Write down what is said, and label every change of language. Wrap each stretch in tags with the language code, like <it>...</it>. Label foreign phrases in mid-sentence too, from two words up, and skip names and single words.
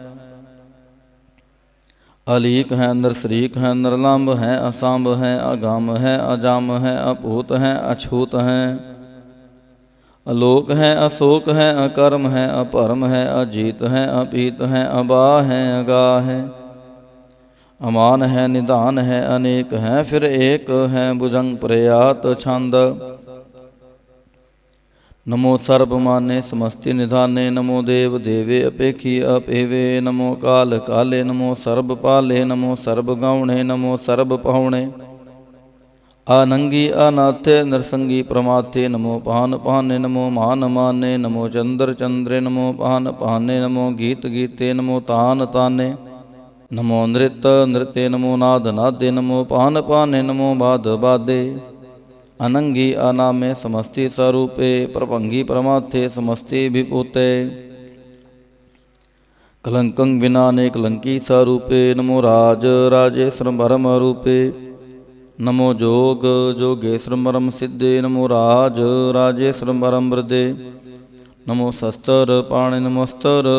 <sa>अलीक है नरसरीक है निर्लंब है असंभ है अगम है अजम है अपूत है अछूत है अलोक है अशोक है अकर्म है अपरम है अजीत है अपीत है अबा है अगा है अमान है निदान है अनेक है फिर एक है भुजंग प्रयात छंद नमो सर्वमाने समस्ति निधाने नमो देव देवे अपेखी अपेवे नमो काल काले नमो सर्वपाले नमो सर्वगौणे नमो सर्वपहुणे आनंगी अनाथे नरसंगी प्रमाथे नमो पान पाने नमो मान माने नमो चंद्र चंद्रे नमो पान पाने नमो गीत गीते नमो तान ताने नमो नृत्य नृत्य नमो नाद नादे नमो पान पाने नमो बाद बादे अनंगी अनामे समस्ति स्वरूपे प्रभंगी प्रमाथे समस्ति विभूते कलंकं विनाने कलंकी स्वरूपे नमो राज राजेश्वर परम रूपे नमो जोग जोगेश्वर परम सिद्धे नमो राज राजेश्वर परम वृद्धे नमो शस्त्र पाणे नमोस्त्र</sa>